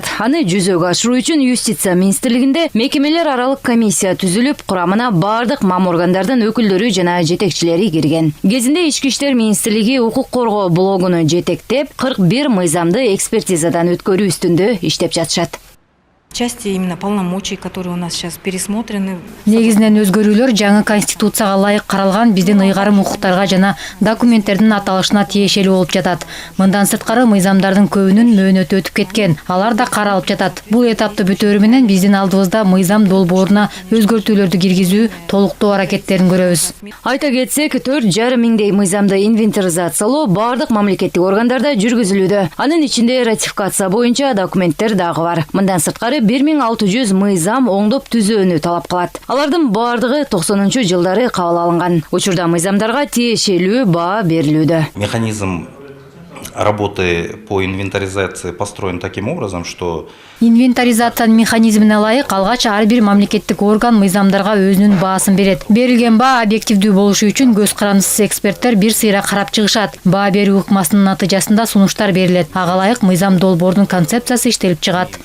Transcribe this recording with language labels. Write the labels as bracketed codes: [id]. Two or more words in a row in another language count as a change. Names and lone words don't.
[ky] Аны жүзөгө ашыруу үчүн Юстиция министрлигинде мекемелер аралык комиссия түзүлүп, курамына бардык мам органдардын өкүлдөрү жана жетекчилери кирген. Кезинде Ички иштер министрлиги укук коргоо блогуну жетектеп, 41 мыйзамды экспертизадан өткөрүү үстүндө иштеп жатышат. [ru] Части именно полномочий, которые у нас сейчас пересмотрены. [ky] Негизинен өзгөрүүлөр жаңы конституцияга ылайык каралган биздин ыйгарым укуктарга жана документтердин аталышына тиешелүү болуп жатат. Мындан сырткары мыйзамдардын көбүнүн мөөнөтү өтүп кеткен. Алар да каралып жатат. Бул этапты бүтөөрү менен биздин алдыбызда мыйзам долбооруна өзгөртүүлөрдү киргизүү, толуктоо аракеттерин көрөбүз. Айта кетсек, 4,5 миңдей мыйзамды инвентаризациялоо бардык мамлекеттик органдарда жүргүзүлүүдө. Анын ичинде ратификация боюнча документтер дагы бар. Мындан сырткары 1600 мыйзам оңдоп түзөөнү талап кылат. Алардын бардыгы 90-жылдары кабыл алынган. Учурда мыйзамдарга тиешелүү баа берилүүдө. [ru] Механизм работы по инвентаризации построен таким образом, что [ky] Инвентаризациянын механизмине ылайык алгач ар бир мамлекеттик орган мыйзамдарга өзүнүн баасын берет. Берилген баа объективдүү болушу үчүн көз карандысыз эксперттер бир сыйра карап чыгышат. Баа берүү ыкмасынын натыйжасында сунуштар берилет. Ага ылайык мыйзам долбоорунун концепциясы иштелип чыгат.